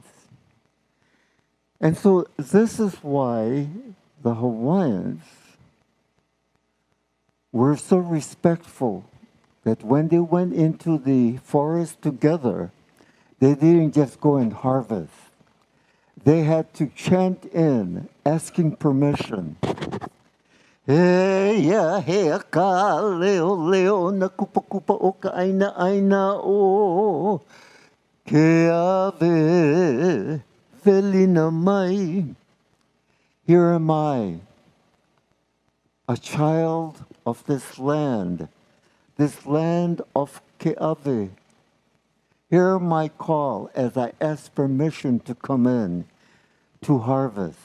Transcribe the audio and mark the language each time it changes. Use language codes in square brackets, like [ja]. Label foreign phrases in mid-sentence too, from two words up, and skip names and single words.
[en] And so this is why the Hawaiians were so respectful that when they went into the forest together, they didn't just go and harvest. They had to chant in, asking permission. [haw] Hey ya hey ka leo leo na kupa kupa o ka aina aina o ke ave felina mai. [en] Here am I, a child of this land of Ke'ave. Hear my call as I ask permission to come in to harvest.